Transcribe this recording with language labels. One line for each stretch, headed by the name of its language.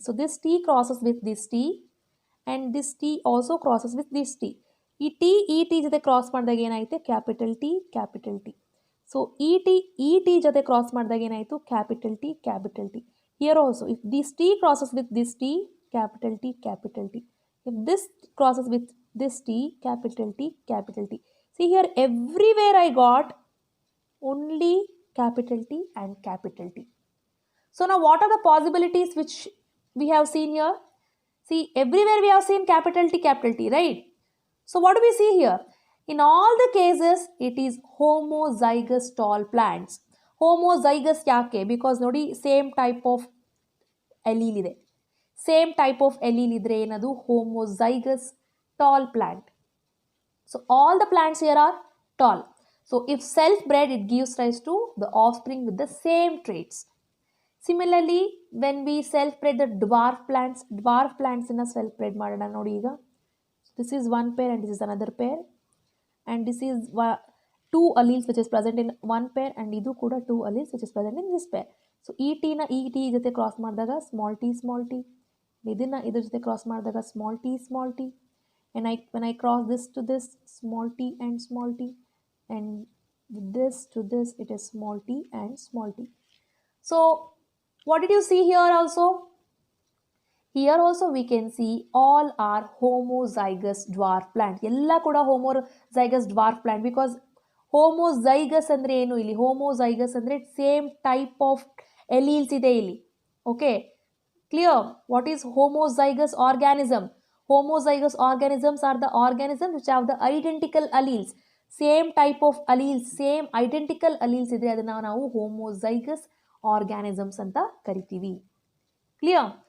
English: So this T crosses with this T and this T also crosses with this T.
Kannada: ಈ T ಜೊತೆ cross ಮಾಡಿದಾಗ ಏನಾಯಿತು capital T. So ಈ T ಜೊತೆ cross ಮಾಡಿದಾಗ ಏನಾಯಿತು capital T.
English: Here also if this T crosses with this T, capital T. If this crosses with this T, capital T. See here, everywhere I got only capital T and capital T. So now what are the possibilities which we have seen here? See, everywhere we have seen capital T, right? So what do we see here? In all the cases, it is homozygous tall plants. Homozygous
Kannada: yake?
English: Because
Kannada: nodi
English: same type of allele ide.
Kannada: Same type of ಎಲೀಲ್ ಇದ್ರೆ ಏನದು homozygous tall plant.
English: So all the plants here are tall. So if self bred it gives rise to the offspring with the same traits. Similarly when we self bred the dwarf ಪ್ಲಾಂಟ್ಸನ್ನು self bred
Kannada: ಮಾಡೋಣ ನೋಡಿ.
English: ಈಗ this is one pair and this is another pair and this is two alleles which is present in one pair and
Kannada: ಇದು ಕೂಡ
English: Two alleles which is present in this pair.
Kannada: So ಈ T ಜೊತೆ cross ಮಾಡಿದಾಗ small T.
English: ಇದನ್ನು ಇದ್ರ ಜೊತೆ ಕ್ರಾಸ್ ಮಾಡಿದಾಗ small T and when I cross this to this small T and this to this it is small t and small t. So what did you see here also? Here also we can see all are homozygous dwarf plant.
Kannada: ಎಲ್ಲ ಕೂಡ homozygous dwarf plant because homozygous ಅಂದರೆ ಏನು, ಇಲ್ಲಿ homozygous ಅಂದರೆ same type of ಎಲೀಲ್ಸ್ ಇದೆ ಇಲ್ಲಿ.
English: Okay, clear? What is homozygous organism? Homozygous organisms are the organisms which have the identical alleles. Same type of alleles, same identical alleles
Kannada: ಇದೆ, ಅದನ್ನು ನಾವು
English: homozygous organisms
Kannada: ಅಂತ ಕರಿತೀವಿ.
English: Clear?